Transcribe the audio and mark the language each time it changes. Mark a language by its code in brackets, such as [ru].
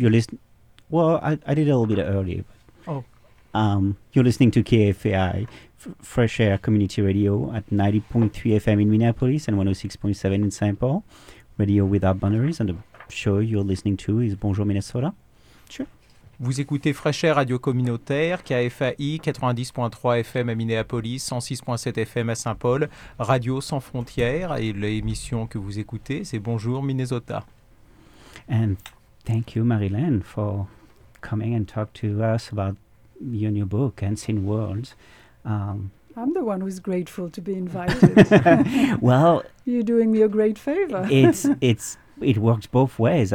[en] You're listening. Well, I did a little bit earlier. But oh. You're listening to KFAI, Fresh Air Community Radio at 90.3 FM in Minneapolis and 106.7 in St. Paul. Radio Without Boundaries, and the show you're listening to is Bonjour Minnesota. [fr] Vous écoutez Fresh Air Radio Communautaire, KFAI, 90.3 FM à Minneapolis, 106.7 FM à Saint-Paul, Radio Sans Frontières, et l'émission que vous écoutez, c'est Bonjour Minnesota. [en] And thank you, Marilyn, for coming and talk to us about your new book, Unseen Worlds. I'm the one who's grateful to be invited. Well, you're doing me a great favor. It works both ways.